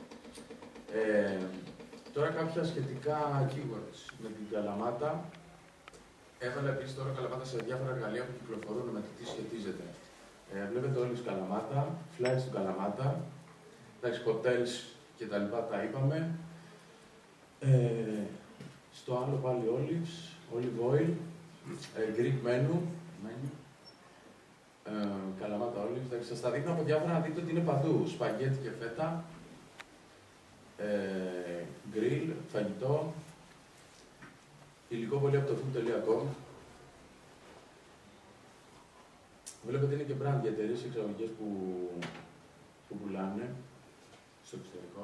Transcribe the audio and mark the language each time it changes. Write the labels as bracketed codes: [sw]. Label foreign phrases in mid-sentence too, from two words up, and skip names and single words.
[el] Τώρα κάποια σχετικά keywords με την Καλαμάτα. Έβαλα επίσης τώρα Καλαμάτα σε διάφορα εργαλεία που κυκλοφορούν με το τι σχετίζεται. Βλέπετε όλοι τους Καλαμάτα, flights του Καλαμάτα, εντάξει, hotels και τα λοιπά τα είπαμε. Στο άλλο πάλι [en] olives, olive oil, Greek menu, Καλαμάτα olives. [el] Εντάξει, σας τα δείχνω από διάφορα να δείτε ότι είναι παντού. Σπαγγέτι και φέτα, γκριλ, φαγητό, υλικό πολύ από το food.com. Βλέπετε είναι και brand για εταιρείες εξαγωγικές που πουλάνε στο εξωτερικό.